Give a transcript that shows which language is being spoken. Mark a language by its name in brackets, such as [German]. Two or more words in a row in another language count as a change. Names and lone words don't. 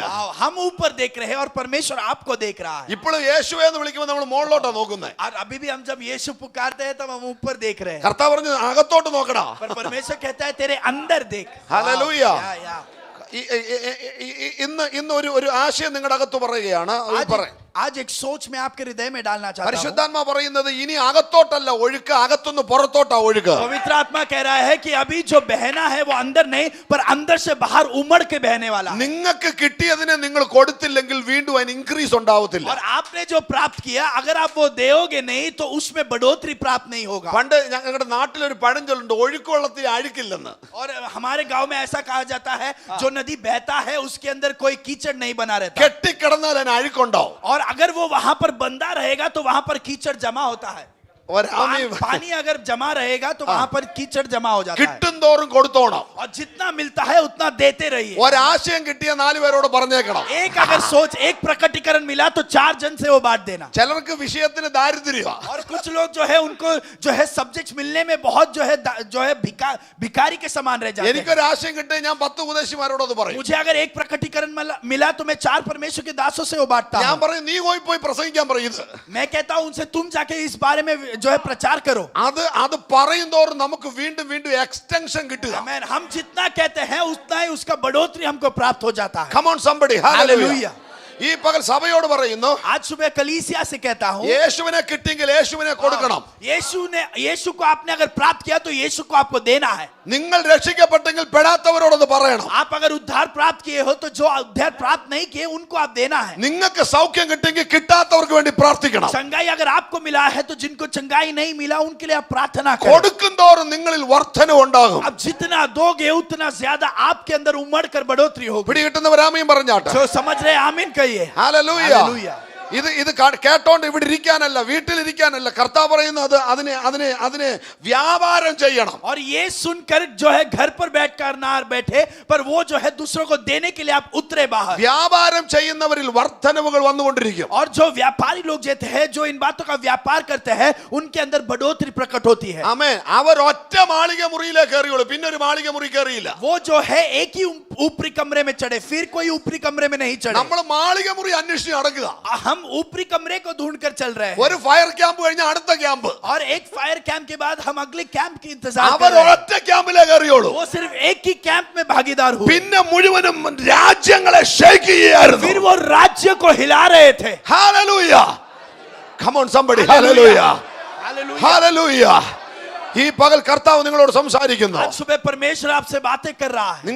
[Hindi] हम ऊपर देख रहे हैं और परमेश्वर आपको देख रहा है। [Malayalam] ഇപ്പോൾ യേശുവേ എന്ന് വിളിക്കുമ്പോൾ നമ്മൾ മുകളിലോട്ടാണ് നോക്കുന്നത്. [Hindi] और अभी भी हम जब यीशु पुकारते हैं तब हम ऊपर देख रहे हैं [Malayalam] കർത്താവ് പറഞ്ഞു അകത്തോട്ട് നോക്കടാ. [Hindi] पर परमेश्वर कहता है तेरे अंदर देख। [Malayalam] ഹല്ലേലൂയ. या। ഇന്ന് ഒരു ആശയം നിങ്ങളുടെ അകത്ത് പറയുകയാണ്. [Hindi] आज एक सोच में आपके हृदय में डालना चाहता हूं। [Malayalam] പരിശുദ്ധാത്മാ പറയുന്നത് ഇനി അകത്തോട്ടല്ല ഒഴുക്ക്, അകത്തുനിന്ന് പുറത്തോട്ടാ ഒഴുക്ക്. [Hindi] पवित्र आत्मा कह रहा है कि अभी जो बहना है वो अंदर नहीं पर अंदर से बाहर उमड़ के बहने वाला है। [Malayalam] നിങ്ങൾക്ക് കിട്ടിയതിനെ നിങ്ങൾ കൊടുത്തില്ലെങ്കിൽ വീണ്ടും അതിന് ഇൻക്രീസ് ഉണ്ടാവത്തില്ല. [Hindi] और आपने जो प्राप्त किया अगर आप वो दोगे नहीं तो उसमें बढ़ोतरी प्राप्त नहीं होगा। [Malayalam] പണ്ട് ഞങ്ങളുടെ നാട്ടിലൊരു പഴഞ്ചൊല്ലുണ്ട്, ഒഴുക്കുവെള്ളത്തിൽ അഴുക്കില്ലെന്ന്. [Hindi] और हमारे गांव में ऐसा कहा जाता है जो नदी बहता है उसके अंदर कोई कीचड़ नहीं बना रहता। [Malayalam] കെട്ടിക്കിടന്നാൽ അതിന് അഴുക്കുണ്ടാവും. [Hindi] और अगर वो वहां पर बंधा रहेगा तो वहां पर कीचड़ जमा होता है। पानी अगर जमा रहेगा तो वहां पर कीचड़ जमा हो जाता है। [Malayalam] കിട്ടും തോറും കൊടുത്തോണം. [Hindi] और जितना मिलता है उतना देते रहिए। [Malayalam] ഒരാശയം കിട്ടിയ 4 പേരോട് പറഞ്ഞേക്കണം. [Hindi] एक अगर सोच एक प्रकटीकरण मिला तो 4 जन से वो बांट देना। [Malayalam] ചിലർക്ക് വിഷയത്തിന് ദാരിദ്ര്യമാണ്. [Hindi] और कुछ लोग जो है उनको जो है सब्जेक्ट मिलने में बहुत जो है भिखारी के समान रह जाते हैं। [Malayalam] എനിക്കൊരു ആശയം കിട്ടിയ ഞാൻ 10 ഉപദേശിമാരോട് അത് പറയും. [Hindi] मुझे अगर एक प्रकटीकरण मिला तो मैं 4 परमेश्वर के दासों से वो बांटता [Malayalam] ഞാൻ [Hindi] हूं। [Malayalam] പറയും നീ പോയി പ്രസംഗിക്കാൻ പറയും. ഇത് [Hindi] मैं कहता हूं उनसे तुम जाके इस बारे में जो है प्रचार करो। [Malayalam] അത് പറയും തോറും നമുക്ക് വീണ്ടും വീണ്ടും എക്സ്റ്റൻഷൻ കിട്ടുക. [Hindi] आमेन। हम जितना कहते हैं उतना ही उसका बढ़ोतरी हमको प्राप्त हो जाता है। [English] Come on somebody. Hallelujah. [Malayalam] ഈ പകൽ സഭയോട് പറയുന്നു, [Hindi] आज सुबह कलीसिया से कहता हूं [Malayalam] യേശുവിനെ കിട്ടിയെങ്കിൽ യേശുവിനെ കൊടുക്കണം. [Hindi] यीशु को आपने अगर प्राप्त किया तो यीशु को आपको देना है। [Malayalam] നിങ്ങൾ രക്ഷിക്കപ്പെട്ടെങ്കിൽ പെടാത്തവരോടത് പറയണം. [Hindi] आप अगर उद्धार प्राप्त किए हो तो जो उद्धार प्राप्त नहीं किए उनको आप देना है। [Malayalam] നിങ്ങൾക്ക് സൗഖ്യം കിട്ടിയെങ്കിൽ കിട്ടാത്തവർക്ക് വേണ്ടി പ്രാർത്ഥിക്കണം. [Hindi] चंगाई अगर आपको मिला है तो जिनको चंगाई नहीं मिला उनके लिए आप प्रार्थना करें। [Malayalam] കൊടുക്കും തോറും നിങ്ങളിൽ വർധനവ് ഉണ്ടാകും. [Hindi] अब जितना दोगे उतना ज्यादा आपके अंदर उमड़ कर बढ़ोतरी होगी। [Malayalam] പിടികിട്ടുന്നവരാമയും പറഞ്ഞാട്ടെ. [Hindi] जो समझ रहे आमीन कहिए। [Malayalam] ഹല്ലേലൂയ. ഇത് കേട്ടോണ്ട് ഇവിടെ ഇരിക്കാനല്ല, വീട്ടിലിരിക്കാനല്ല. കർത്താവ് പറയുന്നത് അതിനെ വ്യാപാരം ചെയ്യണം. [Hindi] और ये सुनकर जो है घर पर बैठकर ना बैठे पर वो जो है दूसरों को देने के लिए आप उतरे बाहर। [Malayalam] വ്യാപാരം ചെയ്യുന്നവരിൽ വർധനവുകൾ വന്നുകൊണ്ടിരിക്കും. [Hindi] और जो व्यापारी लोग जो हैं जो इन बातों का व्यापार करते हैं उनके अंदर बढ़ोतरी प्रकट होती है। [Malayalam] ആമേൻ. അവർ ഒറ്റ മാളിക മുറിയിലേക്ക് കയറിയുള്ളൂ, പിന്നെ ഒരു മാളിക മുറി കയറിയില്ല. [Hindi] वो जो है एक ही ऊपरी कमरे में चढ़े फिर कोई ऊपरी कमरे में नहीं चढ़े। [Malayalam] നമ്മൾ മാളിക മുറി അന്വേഷിച്ച് നടക്കുക. [Hindi] हम हम ऊपरी कमरे को ढूंढकर चल रहे हैं [Malayalam] ഒരു [English] fire camp [Malayalam] കഴിഞ്ഞ അടുത്ത ക്യാമ്പ് [Hindi] और एक [English] fire camp [Hindi] के बाद हम अगले कैंप की इंतजार [Malayalam] അവർ [Hindi] कर रहे हैं [Malayalam] ഒറ്റ ക്യാമ്പിലേ കയറിയോളൂ [Hindi] वो सिर्फ एक ही कैंप में भागीदार हुए [Malayalam] പിന്നെ മുഴുവനും രാജ്യങ്ങളെ ഷേക്ക് ചെയ്യായിരുന്നു [Hindi] फिर वो राज्य को हिला रहे थे [Malayalam] ഹല്ലേലൂയ [English] come on somebody [Malayalam] ഹല്ലേലൂയ ഹല്ലേലൂയ ഈ പകൽ കർത്താവ് നിങ്ങളോട് സംസാരിക്കുന്നു [Hindi] आज सुबह परमेश्वर आपसे बातें कर रहा है